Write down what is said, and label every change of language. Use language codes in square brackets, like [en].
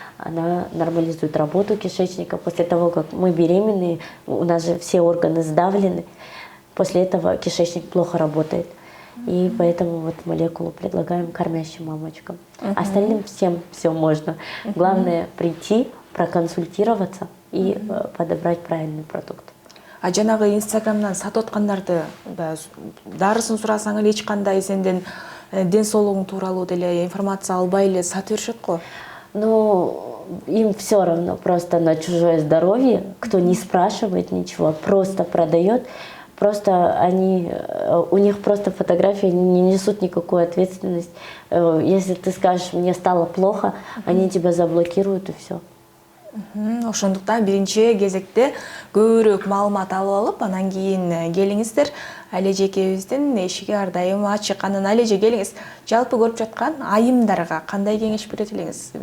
[ru] Она нормализует работу кишечника. После того, как мы беременные, у нас же все органы сдавлены. После этого кишечник плохо работает. И поэтому вот молекулу предлагаем кормящим мамочкам. Остальным всем все можно. Главное прийти, проконсультироваться и подобрать правильный продукт. [ky] А жанагы Инстаграмдан сатып аткандарды дарысын сурасаң эле эч кандай сенден ден соолугуң тууралуу деле информация албай эле сатып беришет го. [ru] Ну, им все равно просто на чужое здоровье. Кто не спрашивает ничего, просто продает. Просто у них просто фотографии не несут никакую ответственность. Если ты скажешь, мне стало плохо, они тебя заблокируют и все. [ky] Ошондуктан биринчи кезекте көбүрөөк маалымат алып алып, анан кийин келиңиздер. Алеже экебиздин эшиги ар дайым ачык. Анан Алеже келиңиз. Жалпы көрүп жаткан айымдарга кандай кеңеш берет элеңиз?